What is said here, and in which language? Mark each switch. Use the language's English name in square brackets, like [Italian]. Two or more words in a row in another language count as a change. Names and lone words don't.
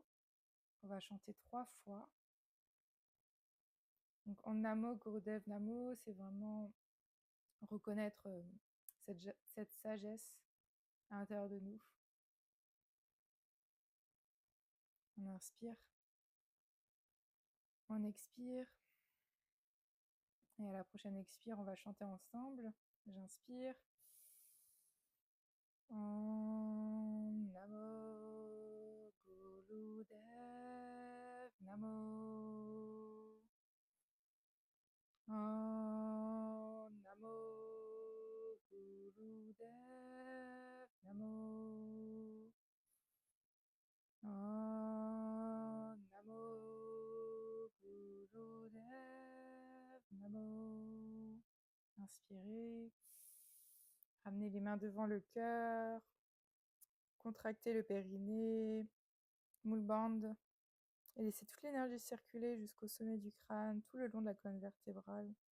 [French] On va chanter 3 fois. Donc [Sanskrit] ॐ नमो गुरुदेव नमो, [French] c'est vraiment reconnaître cette sagesse à l'intérieur de nous. On inspire, on expire. Et à la prochaine expire, on va chanter ensemble. J'inspire. [Sanskrit] ॐ नमो गुरुदेव नमो. ॐ नमो गुरुदेव नमो. ॐ नमो गुरुदेव नमो. [French] Inspirez. Ramenez les mains devant le cœur. Contractez le périnée. [Sanskrit] Moule bande. [French] Et laissez toute l'énergie circuler jusqu'au sommet du crâne, tout le long de la colonne vertébrale.